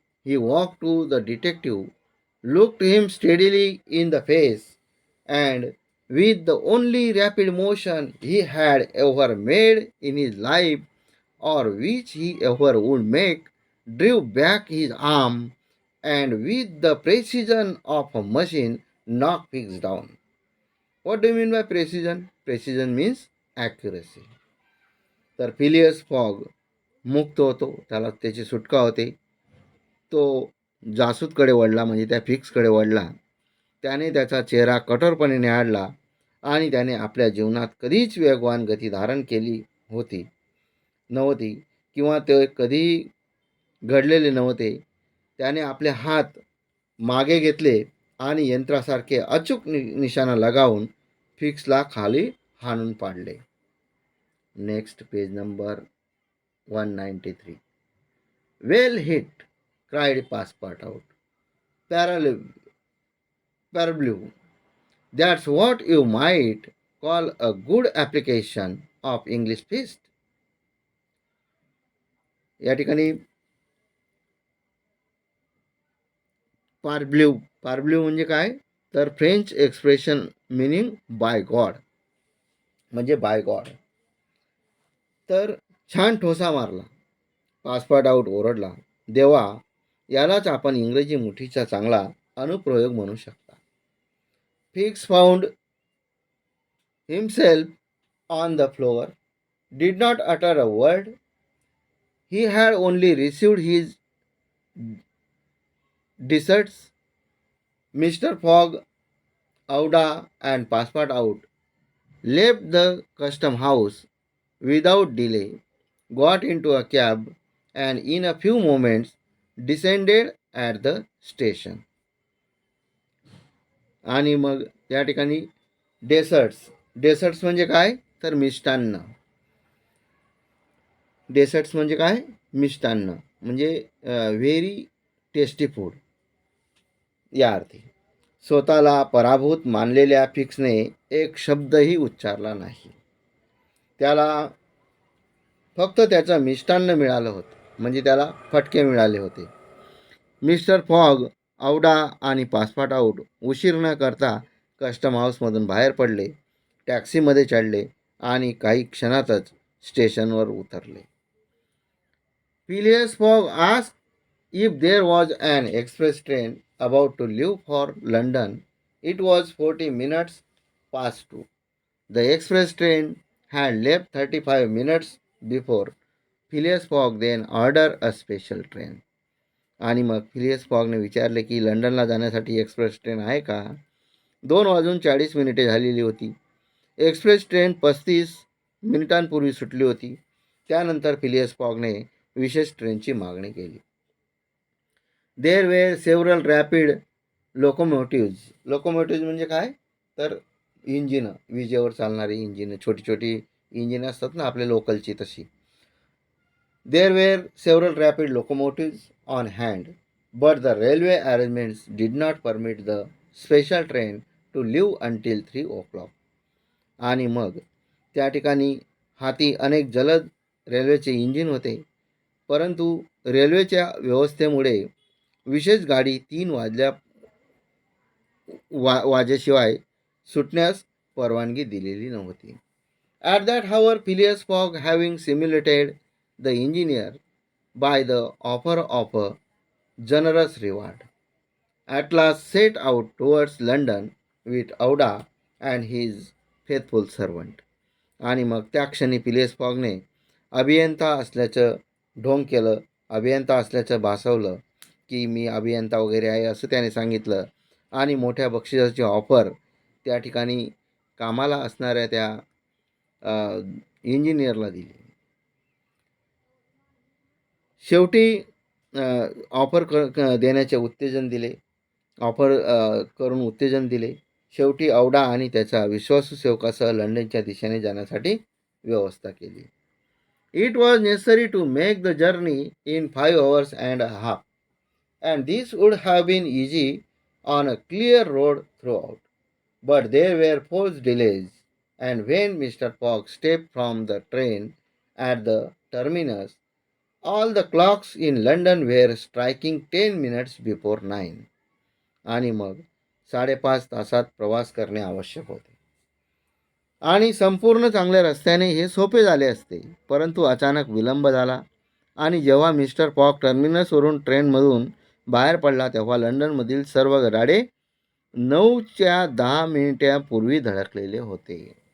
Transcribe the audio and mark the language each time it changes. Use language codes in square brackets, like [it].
[en] He walked to the detective, looked him steadily in the face, and with the only rapid motion he had ever made in his life, or which he ever would make, drew back his arm, and with the precision of a machine knocked Fix down. What do you mean by precision? Precision means accuracy. [mr] तर Phileas fog मुक्त होतो. त्याला त्याची सुटका होते. तो जासूदकडे वळला, म्हणजे त्या फिक्सकडे वळला. त्याने त्याचा चेहरा कठोरपणे निहाळला आणि त्याने आपल्या जीवनात कधीच वेगवान गती धारण केली नव्हती किंवा ते कधीही घडलेले नव्हते. त्याने आपले हात मागे घेतले आणि यंत्रासारखे अचूक निशाणा लगावून फिक्सला खाली हाणून पाडले. [en] Next page number 193. Well hit, cried Passepartout. [fr] Parbleu. [en] That's what you might call a good application of English fist. [mr] या ठिकाणी पार्ब्ल्यू म्हणजे काय? [en] तर French expression meaning by God, म्हणजे by God. [mr] तर छान ठोसा मारला. पासपोर्टआउट ओरडला. देवा, यालाच आपण इंग्रजी मुठीचा चांगला अनुप्रयोग म्हणू शकता. [en] Fix found himself on the floor, did not utter a word. He had only received his deserts, Mr. Fogg, Auda, and Passport Out left the custom house without delay, got into a cab, and in a few moments descended at the station. [mr] आणि मग या ठिकाणी desserts म्हणजे काय तर मिष्टान्न. Desserts म्हणजे काय मिष्टान्न म्हणजे [en] very tasty food [mr] या अर्थी. स्वतःला पराभूत मानलेल्या फिक्सने एक शब्दही उच्चारला नाही. त्याला फक्त त्याचं मिष्टान्न मिळालं होतं, म्हणजे त्याला फटके मिळाले होते. मिस्टर फॉग, औडा आणि पासपोर्ट आऊट उशीर न करता कस्टम हाऊसमधून बाहेर पडले, टॅक्सीमध्ये चढले आणि काही क्षणातच स्टेशनवर उतरले. [en] Phileas Fogg asked if there was an express train about to leave for London. It was 40 minutes past 2. The express train had left 35 minutes before. Phileas Fogg then ordered a special train. [mr] आणि मग Phileas फॉगने विचारले की लंडनला जाण्यासाठी express train आहे का. 2:40 झालेली होती. एक्सप्रेस ट्रेन 35 मिनिटांपूर्वी सुटली होती. त्यानंतर फिलियस फॉगने विशेष ट्रेनची मागणी केली. [en] there were several rapid locomotives [mr] म्हणजे काय तर इंजिनं, विजेवर चालणारी इंजिनं, छोटी छोटी इंजिनं असतात ना आपल्या लोकलची तशी. [en] There were several rapid locomotives on hand, but the railway arrangements did not permit the special train to leave until 3 o'clock. [mr] आणि मग त्या ठिकाणी हाती अनेक जलद रेल्वेचे इंजिन होते, परंतु रेल्वेच्या व्यवस्थेमुळे विशेष गाडी 3 वाजेशिवाय सुटण्यास परवानगी दिलेली नव्हती. [en] At that hour, Phileas Fogg, having simulated the engineer by the offer of a generous reward, at last set out towards London with Auda and his faithful servant. [mr] आणि मग त्या क्षणी फिलियस फॉगने अभियंता असल्याचं ढोंग केलं, अभियंता असल्याचं भासवलं की मी अभियंता वगैरे आहे असं त्याने सांगितलं आणि मोठ्या बक्षिसाची ऑफर त्या ठिकाणी कामाला असणाऱ्या त्या इंजिनियरला दिली. शेवटी ऑफर देण्याचे उत्तेजन दिले, ऑफर करून उत्तेजन दिले. शेवटी औडा आणि त्याचा विश्वासू सेवकासह लंडनच्या दिशेने जाण्यासाठी व्यवस्था केली. [en] It was necessary to make the journey in 5 hours and a half, and this would have been easy on a clear road throughout. But there were forced delays, and when Mr. Fogg stepped from the train at the terminus, all the clocks in London were striking 10 minutes before 9. [mr] आणि मग 5.5 तासात प्रवास करणे आवश्यक होते. आणि संपूर्ण चांगल्या रस्त्याने हे सोपे झाले असते, परंतु अचानक विलंब झाला आणि जेव्हा मिस्टर फॉग टर्मिनसवरून ट्रेनमधून बाहेर पडला तेव्हा लंडनमधील सर्व गाडे 9:10 धडकलेले होते.